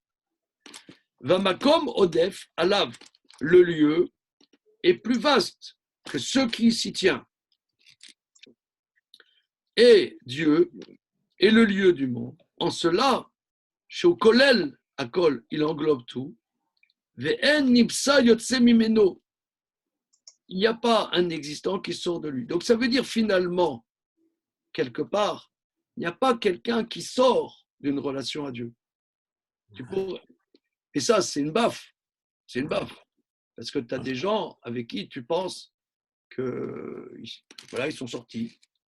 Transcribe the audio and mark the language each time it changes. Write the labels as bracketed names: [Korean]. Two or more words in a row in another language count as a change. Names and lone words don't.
[Hebrew] והמקום עודף, עליו. [French] Le lieu est plus vaste que ce qui s'y tient. Et Dieu est le lieu du monde. En cela, chez [Hebrew] כולל, הכל, [French] il englobe tout. [Hebrew] ואין נפרד יוצא ממנו. [French] Il n'y a pas un existant qui sort de lui. Donc ça veut dire finalement, quelque part, il n'y a pas quelqu'un qui sort d'une relation à Dieu. Et ça, c'est une baffe. C'est une baffe. Parce que tu as des gens avec qui tu penses que voilà, ils sont sortis.